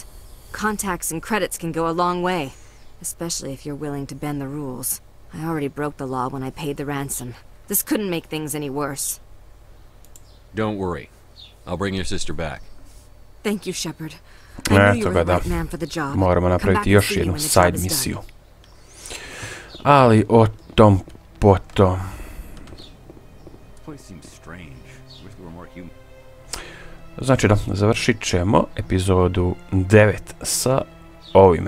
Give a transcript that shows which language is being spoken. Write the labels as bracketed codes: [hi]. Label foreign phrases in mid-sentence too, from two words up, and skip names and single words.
[en] Contacts and credits can go a long way, especially if you're willing to bend the rules. I already broke the law when I paid the ransom. This couldn't make things any worse. Don't worry. I'll bring your sister back. Thank you, Shepard. I knew you were the right man for the job. [hr] Moramo napraviti još jednu side misiju. Ali o tom potom. Znači da, završit ćemo epizodu 9 sa ovime.